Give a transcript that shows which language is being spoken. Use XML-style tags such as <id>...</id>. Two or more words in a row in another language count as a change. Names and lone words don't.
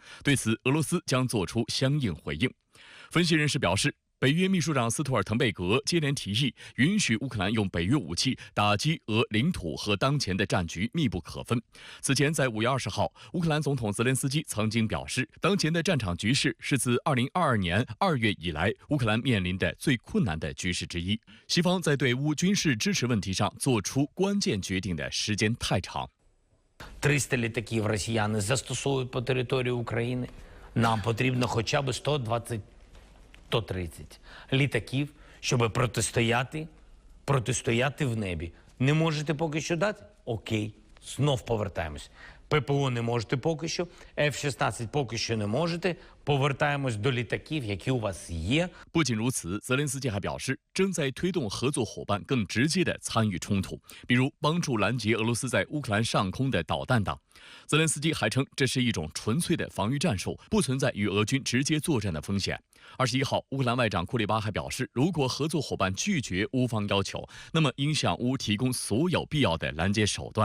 <zh>对此，俄罗斯将做出相应回应。分析人士表示，北约秘书长斯图尔滕贝格接连提议允许乌克兰用北约武器打击俄领土和当前的战局密不可分。此前，在5月20号，乌克兰总统泽连斯基曾经表示，当前的战场局势是自2022年2月以来乌克兰面临的最困难的局势之一。西方在对乌军事支持问题上做出关键决定的时间太长。</zh> <uk>300 літаків росіяни застосовують по території України. Нам потрібно хоча б 120-130 літаків, щоб протистояти в небі. Не можете поки що дати? Окей, знов повертаємось. ППО не можете поки що, F-16 поки що не можете, повертаємось до літаків, які у вас є.</uk> <zh>不仅如此，泽连斯基还表示，正在推动合作伙伴更直接地参与冲突，比如帮助拦截俄罗斯在乌克兰上空的导弹等。泽连斯基还称，这是一种纯粹的防御战术，不存在与俄军直接作战的风险。 21号，乌克兰外长库列巴还表示，如果合作伙伴拒绝乌方要求，那么应向乌提供所有必要的拦截手段。</zh>